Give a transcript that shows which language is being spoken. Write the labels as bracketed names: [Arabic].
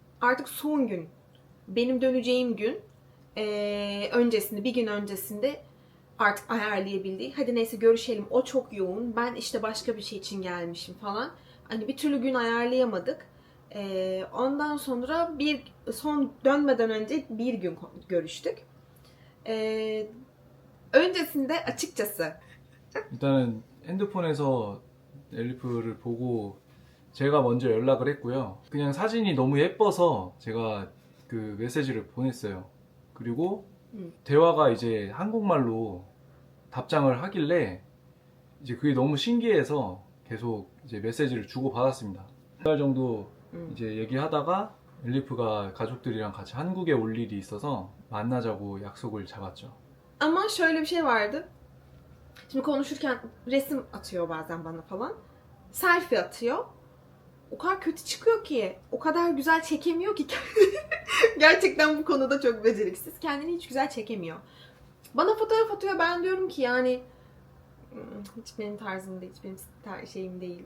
[Turkish] Artık son gün, benim döneceğim gün öncesinde, bir gün öncesinde artık ayarlayabildik. Hadi neyse görüşelim, o çok yoğun, ben işte başka bir şey için gelmişim falan. Hani bir türlü gün ayarlayamadık. Ondan sonra son dönmeden önce bir gün görüştük. Öncesinde açıkçası [Korean] 일단은 핸드폰에서 엘리프를 보고 제가 먼저 연락을 했고요. 그냥 사진이 너무 예뻐서 제가 그 메시지를 보냈어요. 그리고 대화가 이제 한국말로 답장을 하길래 이제 그게 너무 신기해서 계속 이제 메시지를 주고 받았습니다. 1달 정도 이제 얘기하다가 엘리프가 가족들이랑 같이 한국에 올 일이 있어서 만나자고 약속을 잡았죠. [Turkish] ama şöyle bir şey vardı. Şimdi konuşurken resim atıyor bazen bana falan. Selfie atıyor. O kadar kötü çıkıyor ki. O kadar güzel çekemiyor ki. Gerçekten bu konuda çok beceriksiz. Kendini hiç güzel çekemiyor. Bana fotoğraf atıyor. Ben diyorum ki yani hiç benim tarzım değil. Hiç benim şeyim değil.